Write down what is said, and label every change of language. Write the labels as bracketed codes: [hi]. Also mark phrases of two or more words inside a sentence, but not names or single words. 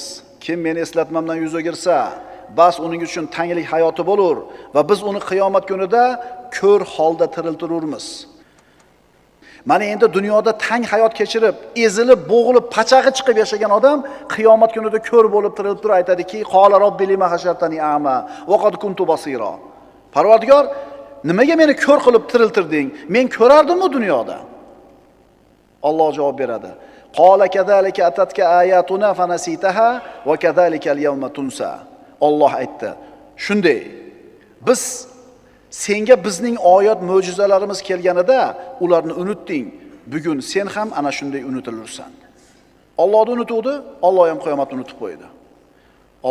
[uz] Kim meni eslatmamdan yuz o'girsa, bas uning uchun tanglik hayoti bo'lur va biz uni qiyomat kunida ko'r holda tiriltirurmiz. Mana endi dunyoda tang hayot kechirib, ezilib, bo'g'ilib, pachag'i chiqib yashagan odam qiyomat kunida ko'r bo'lib tirilib turib aytadiki, [ar] "قال رب لم حشرتني أعمى وقد كنت بصيرا." [uz] Parvardigor, nimaga meni ko'r qilib tiriltirding? Men ko'rardim-ku dunyoda. Alloh javob beradi. [ar] قال كذلك أتتك آياتنا فنسيتها وكذلك اليوم تنسى. [uz] Alloh aytdi. Shunday. Biz senga bizning oyat mo'jizalarimiz kelganida ularni unutding. Bugun sen ham ana shunday unutilursan. Allohni unutuvdi, Alloh ham qiyomatni unutib qo'ydi.